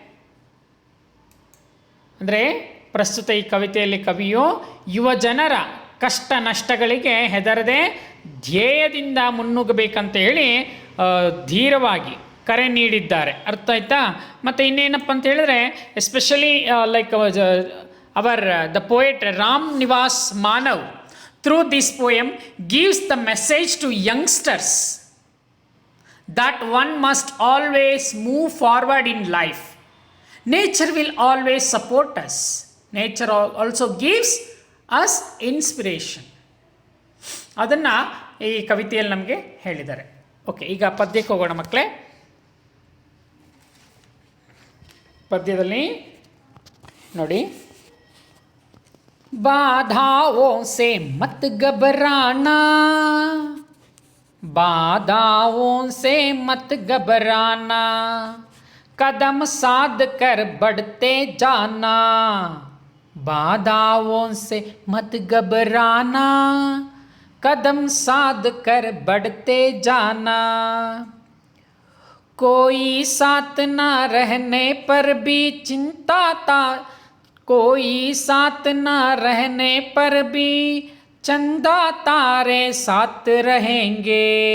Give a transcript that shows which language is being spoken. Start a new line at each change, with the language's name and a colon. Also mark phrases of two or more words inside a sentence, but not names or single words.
Kannada: ಅಂದರೆ ಪ್ರಸ್ತುತ ಈ ಕವಿತೆಯಲ್ಲಿ ಕವಿಯು ಯುವಜನರ ಕಷ್ಟ ನಷ್ಟಗಳಿಗೆ ಹೆದರದೆ ಧ್ಯೇಯದಿಂದ ಮುನ್ನುಗ್ಗಬೇಕಂತ ಹೇಳಿ ಧೀರವಾಗಿ ಕರೆ ನೀಡಿದ್ದಾರೆ. ಅರ್ಥ ಆಯ್ತಾ? ಮತ್ತು ಇನ್ನೇನಪ್ಪ ಅಂತ ಹೇಳಿದ್ರೆ
English: especially like our the poet Ram Niwas Manav through this poem gives the message to youngsters that one must always move forward in life. Nature will always support us. Nature also gives us inspiration.
Kannada: ಅದನ್ನು ಈ ಕವಿತೆಯಲ್ಲಿ ನಮಗೆ ಹೇಳಿದ್ದಾರೆ. ಓಕೆ, ಈಗ ಪದ್ಯಕ್ಕೆ ಹೋಗೋಣ ಮಕ್ಕಳೇ. ಪದ್ಯದಲ್ಲಿ ನೋಡಿ,
Hindi: बाधाओं से मत घबराना, बाधाओं से मत घबराना, कदम साध कर बढ़ते जाना, बाधाओं से मत घबराना, कदम साध कर बढ़ते जाना, कोई साथ ना रहने पर भी चिंता था, कोई साथ ना रहने पर भी चंदा तारे साथ रहेंगे,